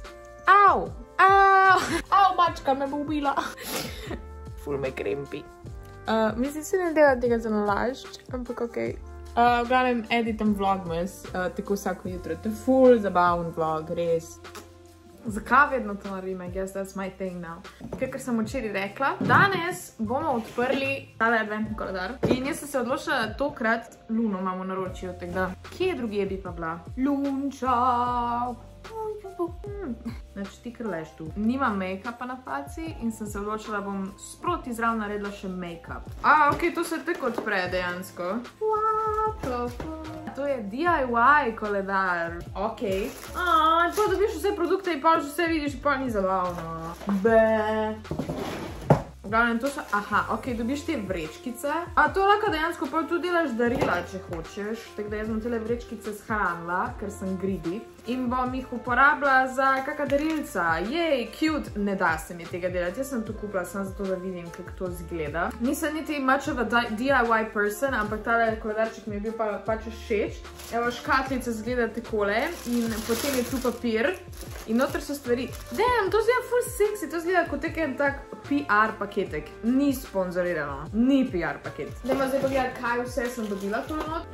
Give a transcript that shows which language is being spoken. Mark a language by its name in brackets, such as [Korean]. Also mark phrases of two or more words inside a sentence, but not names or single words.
[Slovenian] Au! Au, mačka me bo ubila. Ful me krempi. Mislim, se ne dela tega za nalašč, ampak okej. V glavnem editam vlogmas, tako vsako jutro. To je ful zabaven vlog, res. Zakaj vedno to naredim? [English] I guess that's my thing now. [Slovenian] Ker sem včeraj rekla, danes bomo odprli tale adventni koledar. In jaz sem se odločila, da tokrat Luno imamo naročijo, tako da kje drugje bi pa bila? Lunča! Znači ti kar leš tu. Nimam make-upa na faci in sem se odločila, da bom sproti zraven naredila še make-up. Ok, to se tako odpre dejansko. [English] What the fuck? [Slovenian] To je DIY koledar. Ok. In pa dobiš vse produkte in pa vse vidiš, pa ni zabavno. V glavnem, to so, ok, dobiš te vrečkice. To lahko dejansko pa tu delaš darila, če hočeš. Tako da jaz bom tele vrečkice shranila, ker sem greedy. In bom jih uporabila za kakšna darilca. Jej, cute. Ne da se mi tega delati. Jaz sem to kupila samo zato, da vidim, kako to izgleda. Nisem niti [English] much of a DIY person, [Slovenian] ampak tale koledarček mi je bil pač všeč. Evo, škatlica izgleda takole in potem je tu papir in noter so stvari. Damn, to zgleda full sexy, to zgleda kot en tak PR paketek. Ni sponzorirano, ni PR paket. Dajmo zdaj pogledati, kaj vse sem dobila tole not.